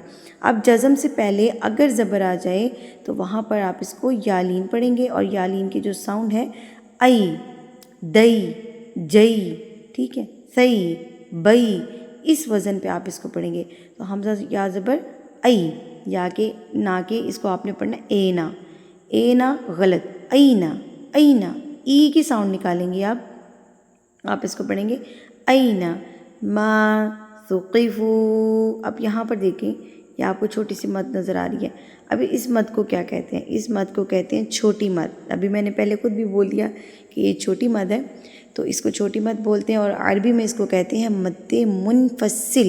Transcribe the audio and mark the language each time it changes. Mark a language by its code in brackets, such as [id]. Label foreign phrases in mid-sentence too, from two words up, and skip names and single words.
[ur] اب جزم سے پہلے اگر زبر آ جائے تو وہاں پر آپ اس کو یالین پڑھیں گے، اور یالین کی جو ساؤنڈ ہے ای، دئی، جئی، ٹھیک ہے، سی، بئی، اس وزن پہ آپ اس کو پڑھیں گے. تو حمزہ یا زبر ای، یا کے نہ کے اس کو آپ نے پڑھنا اینا. اینا غلط، اینا. اینا ای کی ساؤنڈ نکالیں گے آپ اس کو پڑھیں گے اینا. [ar] ما ثقفوا. [ur] اب یہاں پر دیکھیں یہ آپ کو چھوٹی سی مد نظر آ رہی ہے. ابھی اس مد کو کیا کہتے ہیں؟ اس مد کو کہتے ہیں چھوٹی مد. ابھی میں نے پہلے خود بھی بول دیا کہ یہ چھوٹی مد ہے، تو اس کو چھوٹی مد بولتے ہیں، اور عربی میں اس کو کہتے ہیں مد منفصل.